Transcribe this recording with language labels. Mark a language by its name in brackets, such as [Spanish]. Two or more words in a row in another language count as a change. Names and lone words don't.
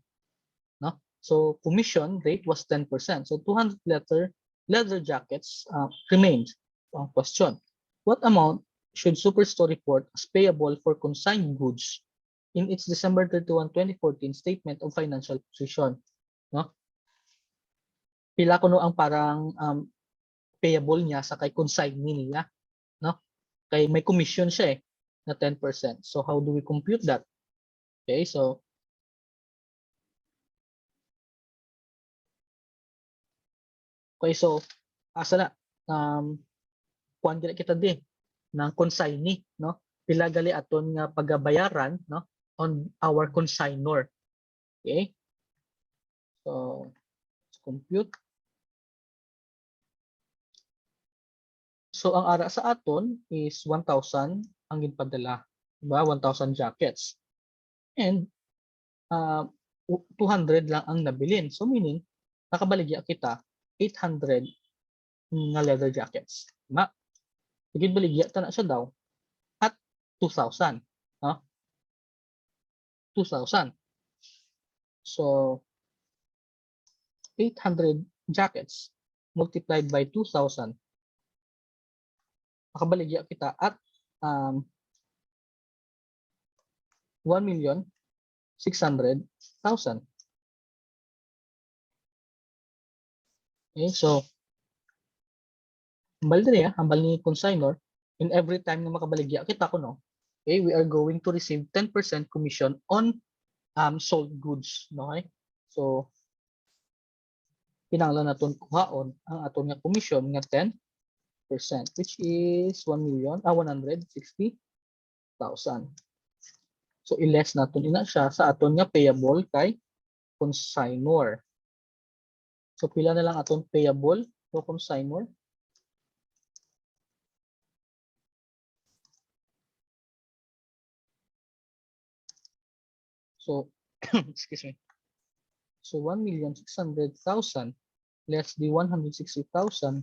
[English] No, so commission rate was 10%. So 200 leather jackets remained. Question: what amount should Superstore report as payable for consigned goods in its December 31, 2014 statement of financial position? No, [Hiligaynon] pila kuno ang parang payable niya sa kay consignee niya, no? Kay may commission siya na 10%. [English] So how do we compute that? [Hiligaynon] Okay, so asa na kuan gid kita di ng consignee, no? Pila gali aton nga pagabayaran, no, [English] on our consignor. Okay? So let's compute. [Hiligaynon] So ang ara sa aton is 1,000 ang ginpadala, diba? 1,000 [English] jackets. And [Hiligaynon] 200 lang ang nabilin. So meaning nakabaligya kita 800 nga [English] leather jackets. [Hiligaynon] Diba? Sige baligya ta na siya daw at 2,000, no? 2,000. [English] So 800 jackets multiplied by 2,000. [Hiligaynon] Makabaligya kita at 1,600,000. Okay, so hambal ni consignor, [English] in every time [Hiligaynon] na makabaligya kita ko, no, [English] okay, we are going to receive 10% commission on sold goods, no? Okay? [Hiligaynon] So kinahanglan naton kuhaon ang aton nga commission nga 10%, [English] which is 160,000. [Hiligaynon] So i-less naton ina siya sa aton nga payable kay consignor. So pila na lang aton payable [English] to consignor? So excuse me. So 1,600,000 less the 160,000.